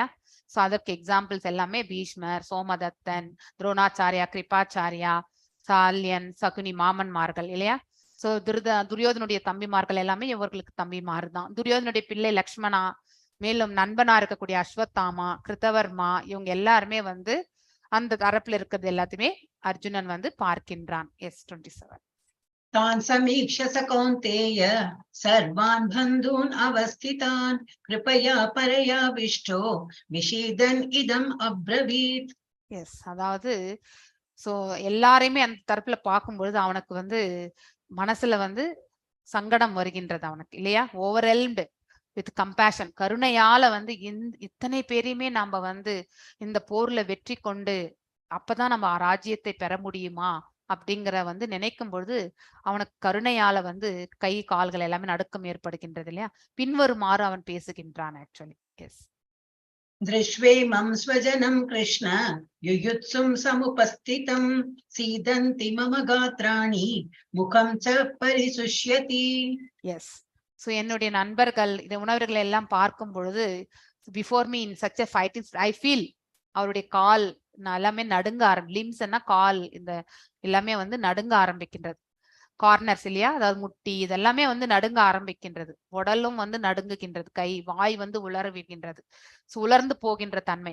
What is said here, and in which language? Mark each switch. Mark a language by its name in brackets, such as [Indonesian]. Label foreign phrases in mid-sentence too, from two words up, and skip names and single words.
[Tamil] சோ அதற்கு எக்ஸாம்பிள்ஸ் எல்லாமே பீஷ்மர், சோமதத்தன், துரோணாச்சாரியா, கிருபாச்சாரியா, சால்யன், சகுனி மாமன்மார்கள் இல்லையா? சோ துரியோதனுடைய தம்பிமார்கள் எல்லாமே இவர்களுக்கு தம்பிமார் தான். துரியோதனுடைய பிள்ளை லக்ஷ்மணா, மேலும் நண்பனா இருக்கக்கூடிய அஸ்வத்தாமா, கிருத்தவர்மா, இவங்க எல்லாருமே வந்து அந்த தரப்புல இருக்கிறது எல்லாத்தையுமே அர்ஜுனன் வந்து பார்க்கின்றான். எஸ் 27. [Sanskrit] तान् समीक्ष्य स कौन्तेय सर्वान् बन्धून् अवस्थितान् कृपया परयाविष्टो विषीदन् इदम् अब्रवीत्. [Tamil] எஸ், அதாவது சோ எல்லாரையுமே அந்த தரப்புல பார்க்கும்பொழுது அவனுக்கு வந்து மனசுல வந்து சங்கடம் வருகின்றது அவனுக்கு இல்லையா? [English] overwhelmed with compassion, [Tamil] கருணையால வந்து இத்தனை பேரையுமே நாம வந்து இந்த போர்ல வெற்றி கொண்டு அப்பதான் நம்ம ராஜ்யத்தை பெற முடியுமா அப்படிங்கிற வந்து நினைக்கும் பொழுது அவனுக்கு கருணையால வந்து கை கால்கள் எல்லாமே நடுக்கம் ஏற்படுகின்றது இல்லையா? பின்வருமாறு அவன் பேசுகின்றான் ஆக்சுவலி. எஸ். [Sanskrit] दृष्ट्वेमं स्वजनं कृष्ण युयुत्सुं समुपस्थितं सीदन्ति मम गात्राणि मुखं च परिशुष्यति. [Tamil] எஸ். சோ என்னுடைய நண்பர்கள் இந்த உணவர்கள் எல்லாம் பார்க்கும் பொழுது [English] before me in such a fighting I feel [Tamil] அவருடைய கால் எல்லாமே நடுங்க லிம்ஸ்னா கால் இந்த எல்லாமே வந்து நடுங்க ஆரம்பிக்கின்றது. கார்னர்ஸ் இல்லையா? அதாவது முட்டி இதெல்லாமே வந்து நடுங்க ஆரம்பிக்கின்றது. உடலும் வந்து நடுங்குகின்றது. கை வாய் வந்து உலர்விக்கின்றது. உலர்ந்து போகின்ற தன்மை.